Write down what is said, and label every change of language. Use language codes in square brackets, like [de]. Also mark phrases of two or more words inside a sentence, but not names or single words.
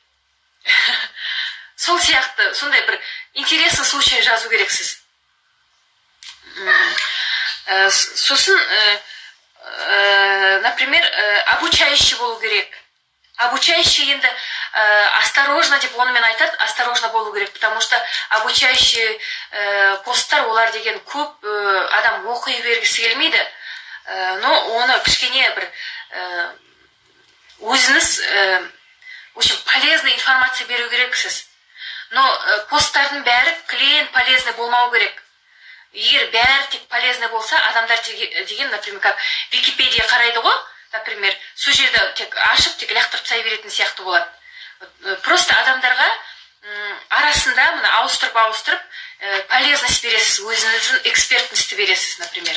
[kk] Сол сияқты, сондай бір [ru] интересный случай [kk] жазу керексіз. Сосын, [ru] например, обучающий [kk] болу керек. Обучающий енді осторожно деп онымен айтады, осторожно болу керек, [ru] потому что обучающий [kk] посттар олар деген көп адам оқи бергісі келмейді, но оны кішкене бір өзіңіз [ru] в общем, полезный информация [kk] беру керексіз. Но посттардың бәрі клиент полезный болмау керек. Егер бәрі тек полезный болса, адамдар деген, [ru] например, как Википедия [kk] қарайды ғой, например, сол жерді тек ашып, тек лақтырып тастай беретін сияқты болады. Просто адамдарға арасында мына ауыстырып полезность бересіз, өзіңіздің экспертностьті бересіз, например.